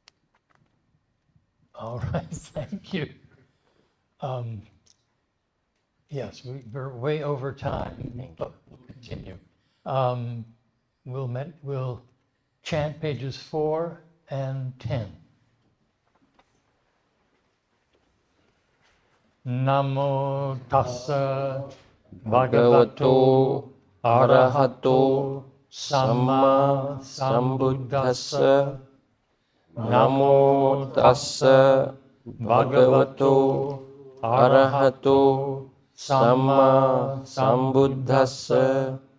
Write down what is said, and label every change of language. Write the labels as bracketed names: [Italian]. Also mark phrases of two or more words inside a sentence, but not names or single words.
[English] All right, thank you. Yes, we're way over time, but we'll continue. We'll chant pages 4 and 10. [Pali] Namo tassa bhagavato arahato samma sambuddhassa. Namo tassa bhagavato arahato samma sambuddhassa.